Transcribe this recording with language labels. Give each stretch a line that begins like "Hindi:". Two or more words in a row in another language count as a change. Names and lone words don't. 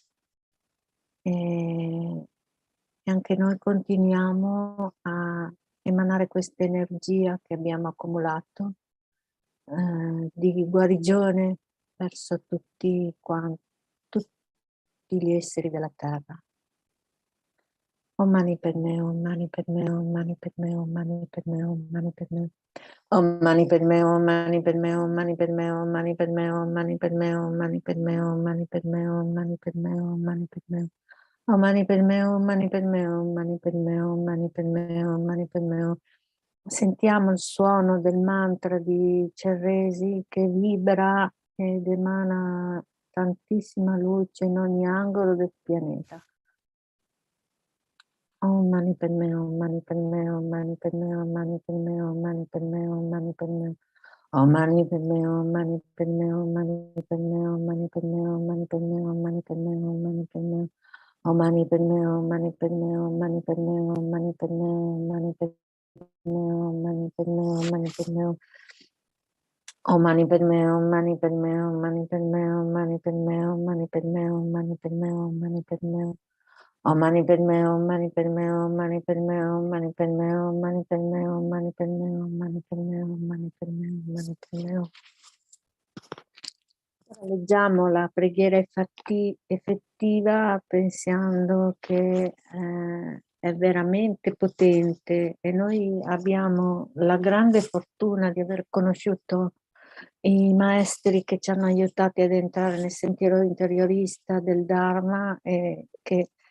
Italian: E anche noi continuiamo a emanare questa energia che abbiamo accumulato di guarigione verso tutti gli esseri della terra.
Sanskrit: Om mani padme, om mani padme, om mani padme, om mani padme, om mani padme. Om mani padme, om mani padme, om mani padme, om mani padme, om mani padme, om mani padme, om mani padme, om mani padme, om mani padme. Om mani padme, om mani padme, om mani padme, om mani padme, om mani padme.
Italian: Sentiamo il suono del mantra di Chenrezig che vibra ed emana tantissima luce in ogni angolo del pianeta.
Sanskrit: Om mani padme, om mani padme, om mani padme, om mani padme, om mani padme, om mani padme. Om mani padme, om mani padme, om mani padme, om mani padme, om mani padme, om mani padme, om mani padme. Om mani padme, om mani padme, om mani padme, om mani padme, om mani padme. Om mani padme, om mani padme, om mani padme, om mani padme, om mani padme, om mani padme, om mani padme, om mani padme, om mani padme. Om mani padme, om mani padme, om mani padme, om mani padme, om mani padme, om mani padme, om mani padme, om mani padme, om mani padme.
Italian: Leggiamo la preghiera effettiva pensando che è veramente potente e noi abbiamo la grande fortuna di aver conosciuto i maestri che ci hanno aiutati ad entrare nel sentiero interiorista del Dharma e che